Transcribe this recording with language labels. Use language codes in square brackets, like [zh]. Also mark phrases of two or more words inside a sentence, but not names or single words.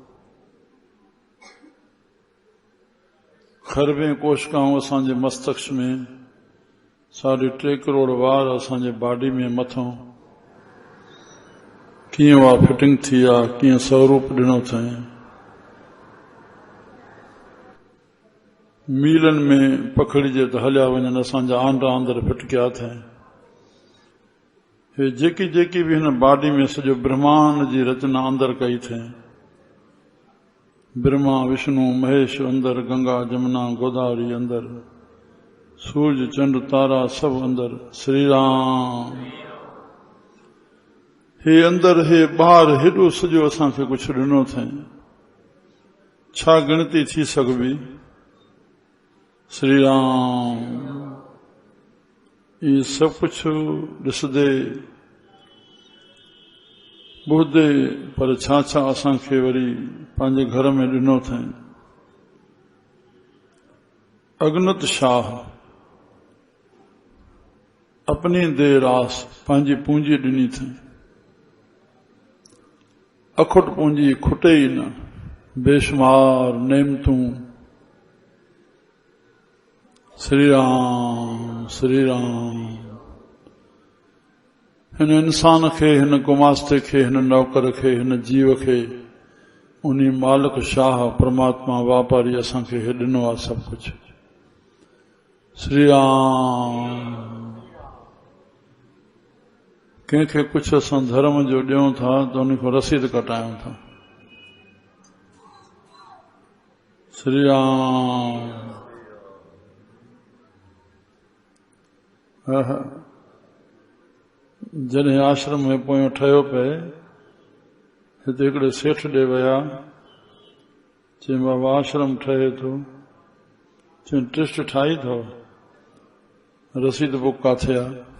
[sd] खरबें कोशिकाऊं असांजे मस्तक में, 3.5 करोड़ वार असांजे बॉडी में मथों कीअं उहा फिटिंग थी आहे, कीअं स्वरूप ॾिनो अथई। मीलनि में पखड़िजे त हलिया वञनि, असांजा आंडा अंदरि फिट कया अथई। हे जेकी जेकी बि हिन बॉडी में सॼो ब्रह्मांड जी रचना अंदरि कई अथई। ब्रह्मा विष्णु महेश अंदरि, गंगा जमुना गोदावरी अंदरि, सूरज चंड तारा सभु अंदरि। श्री राम। हे अंदरि हे ॿाहिरि हेॾो सॼो असांखे कुझु ॾिनो अथई, छा गिणती थी सघिबी। श्री राम। [hi] ये सब कुछ [sd] ॾिसदे ॿुधदे, पर छा छा असांखे वरी पंहिंजे घर में ॾिनो अथई। अगनत शाह अपनी दे रास, पंहिंजी पूंजी ॾिनी अथई। अखुट पूंजी खुटे ई न, बेशुमार नेमतूं। श्री राम श्री राम। हिन इंसान खे, हिन गुमास्ते खे, हिन नौकर खे, हिन जीव खे उन्ही मालिक शाह परमात्मा वापारी असांखे हे ॾिनो आहे सभु कुझु। श्री राम। कंहिंखे कुझु असां धर्म जो ॾियूं था त उन खां रसीद कटायूं था। श्री राम। जॾहिं आश्रम में पोयों ठहियो पए, हिते हिकिड़े सेठ ॾे विया, चई बाबा आश्रम ठहे थो। चई ट्रस्ट ठाही अथव? रसीद बुक किथे आहे?